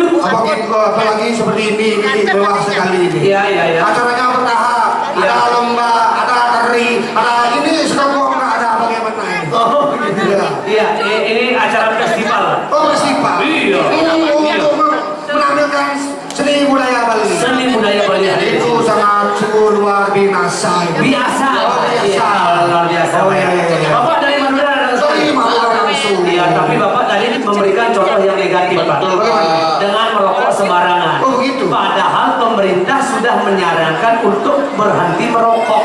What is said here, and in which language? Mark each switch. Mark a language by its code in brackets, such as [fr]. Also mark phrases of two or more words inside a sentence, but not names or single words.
[id] Apalagi seperti ini mewah sekali ini. Iya, iya, iya. Acaranya bertahap. Ada Iya. lomba, ada tari, ada ini sekarang nggak ada bagaimana ini. Oh, gitu. Iya. Iya, ini acara festival. Oh, festival. Iya. Untuk menampilkan seni budaya Bali. Seni budaya Bali Itu sangat luar biasa. biasa. Oh, biasa. Iya, luar biasa. Oh, iya, iya, iya. Bapak dari Madura langsung. Dari Madura langsung. Iya, tapi Bapak tadi memberikan contoh yang negatif, Pak. Betul, Pak. Dengan merokok sembarangan. Oh, begitu. Padahal pemerintah sudah menyarankan untuk berhenti merokok.